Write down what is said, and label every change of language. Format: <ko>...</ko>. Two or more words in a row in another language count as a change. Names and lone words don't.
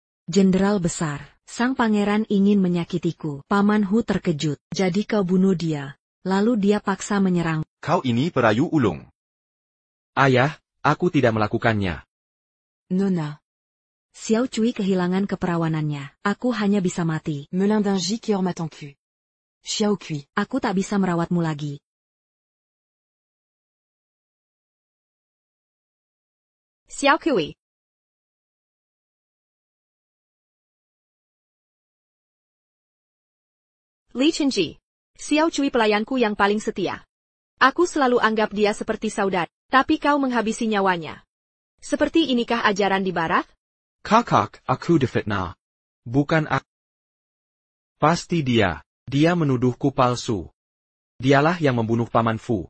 <id>Jenderal besar, sang pangeran ingin menyakitiku. Paman Hu terkejut, jadi kau bunuh dia. Lalu dia paksa menyerang. Kau ini perayu ulung. Ayah, aku tidak melakukannya. Nona. Xiao Cui kehilangan keperawanannya. Aku hanya bisa mati. Melin d'un J qui orma ton cul. Xiao Kui. Aku tak bisa merawatmu lagi. Xiao Kui. Li Chenji. Xiao Cui pelayanku yang paling setia. Aku selalu anggap dia seperti saudara, tapi kau menghabisi nyawanya. Seperti inikah ajaran di barat? Kakak, aku difitnah. Bukan aku. Pasti dia. Dia menuduhku palsu. Dialah yang membunuh Pamanfu.</id>